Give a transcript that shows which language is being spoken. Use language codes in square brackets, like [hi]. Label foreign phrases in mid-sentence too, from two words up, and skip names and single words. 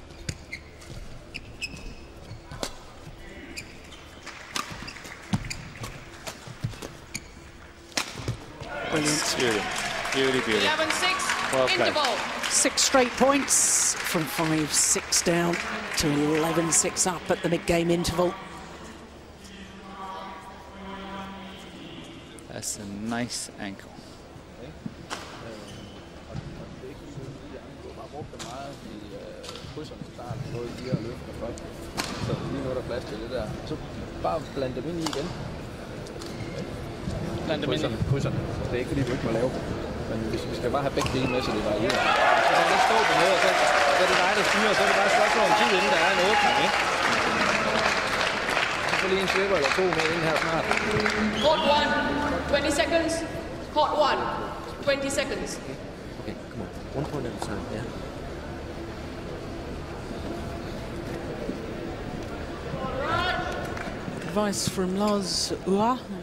[en] Brilliant. Beautiful. 11-6, Well interval. 6 straight points from 5-6 down to 11-6 up at the mid-game interval. That's a nice ankle. [da] Så lige nu er der plads til det der. Så bare bland dem ind i igen. Bland dem ind i krydserne. Det er ikke fordi du ikke må lave dem. Men vi skal bare have begge dele med, så det varierer. Så kan det stå på noget, og så er det dig, der styrer, så er det bare et spørgsmål om tid, inden der er en åbning, ikke? Så får lige en slipper eller 2 med ind her snart. [en] Court 1, 20 seconds. Court 1, 20 seconds. Okay, come on. 1 point at a time, yeah. Advice from Lars Ua.